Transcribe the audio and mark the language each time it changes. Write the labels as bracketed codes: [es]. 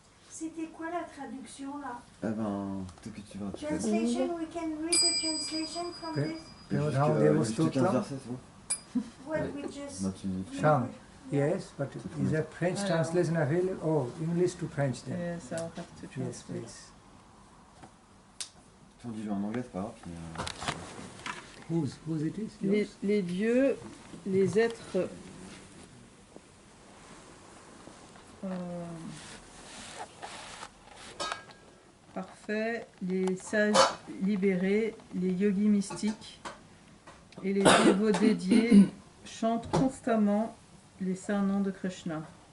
[fr] C'était quoi la traduction là? Eh ben, peut-être que tu vas... [en] Translation, we can read the translation from this? Premadhama Deva [fr] Juste 15 [en] Stotram. [fr] versets, c'est bon? [en] What we just... Sam. Yes, but is there French translation available? Oh, English to French then. Yes, I'll have to translate. Yes, please. [fr] Si on dit en anglais, c'est pas grave. Mais [en] Whose it is? [fr] Les dieux, les êtres parfaits fait, les sages libérés, les yogis mystiques et les dévots dédiés chantent constamment les saints noms de Krishna.